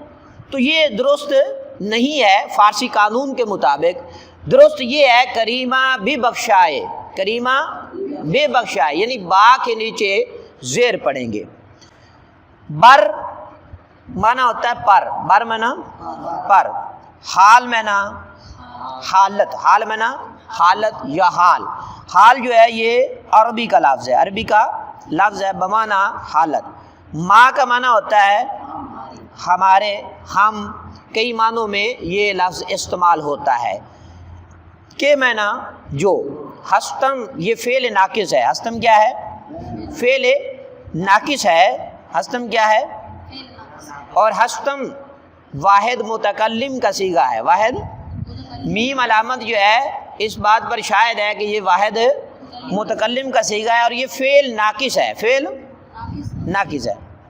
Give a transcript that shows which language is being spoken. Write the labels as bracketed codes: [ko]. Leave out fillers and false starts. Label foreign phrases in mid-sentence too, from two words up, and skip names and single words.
[ur] تو یہ درست نہیں ہے، فارسی قانون کے مطابق درست یہ ہے [fa] کریمہ بھی بخشائے، کریمہ بے بخشائے، [ur] یعنی با کے نیچے زیر پڑھیں گے۔ بر معنی ہوتا ہے پر، بر معنی پر، حال معنی حالت، حال معنی حالت یا حال، حال جو ہے یہ عربی کا لفظ ہے، عربی کا لفظ ہے بمعنی حالت۔ ما کا معنی ہوتا ہے ہمارے، ہم، کئی معنوں میں یہ لفظ استعمال ہوتا ہے۔ کہ معنی جو، ہستم یہ فعل ناقص ہے، ہستم کیا ہے، فعل ناقص ہے، ہستم کیا ہے، اور ہستم واحد متکلم کا صیغہ ہے، واحد، میم علامت جو ہے اس بات پر شاہد ہے کہ یہ واحد متکلم کا صیغہ ہے اور یہ فعل ناقص ہے، فعل ناقص ہے۔